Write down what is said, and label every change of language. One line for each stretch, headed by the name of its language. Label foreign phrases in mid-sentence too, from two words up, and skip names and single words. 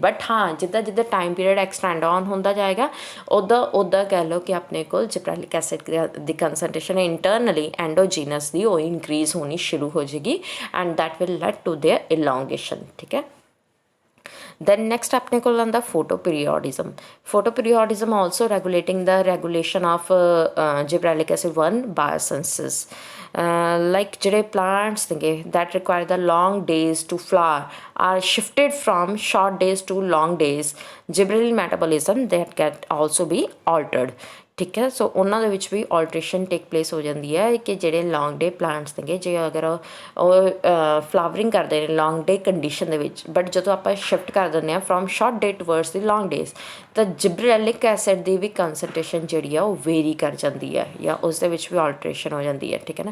Punjabi: ਬਟ ਹਾਂ, ਜਿੱਦਾਂ ਜਿੱਦਾਂ
English: time period extend on
Punjabi: ਹੁੰਦਾ ਜਾਏਗਾ ਉੱਦਾਂ ਕਹਿ ਲਓ ਕਿ ਆਪਣੇ ਕੋਲ
English: gibberellic acid
Punjabi: ਦੀ
English: concentration internally endogenous
Punjabi: ਦੀ ਉਹ ਇਨਕਰੀਜ਼ ਹੋਣੀ ਸ਼ੁਰੂ ਹੋ ਜਾਏਗੀ,
English: and that will lead to their elongation,
Punjabi: ਠੀਕ ਹੈ।
English: Then next
Punjabi: ਆਪਣੇ ਕੋਲ ਆਉਂਦਾ photoperiodism.
English: Photoperiodism also regulating the regulation of gibberellic acid 1 biosynthesis. Like ਜਿਹੜੇ plants ਨੇਗੇ that require the long days to flower are shifted from short days to long days. Gibberellic metabolism that can also be altered.
Punjabi: ਠੀਕ ਹੈ। ਸੋ ਉਹਨਾਂ ਦੇ ਵਿੱਚ ਵੀ
English: alteration take place
Punjabi: ਹੋ ਜਾਂਦੀ ਹੈ ਕਿ ਜਿਹੜੇ
English: long day plants
Punjabi: ਨੇਗੇ, ਜੇ ਅਗਰ ਉਹ ਫਲਾਵਰਿੰਗ ਕਰਦੇ ਨੇ
English: long day condition
Punjabi: ਦੇ ਵਿੱਚ, ਬਟ ਜਦੋਂ ਆਪਾਂ ਸ਼ਿਫਟ ਕਰ ਦਿੰਦੇ ਹਾਂ
English: from short day towards the long days,
Punjabi: ਤਾਂ
English: gibberellic acid
Punjabi: ਦੀ ਵੀ ਕੰਸਨਟ੍ਰੇਸ਼ਨ ਜਿਹੜੀ ਆ ਉਹ ਵੇਰੀ ਕਰ ਜਾਂਦੀ ਹੈ ਜਾਂ ਉਸ ਦੇ ਵਿੱਚ ਵੀ ਆਲਟਰੇਸ਼ਨ ਹੋ ਜਾਂਦੀ ਹੈ, ਠੀਕ ਹੈ ਨਾ।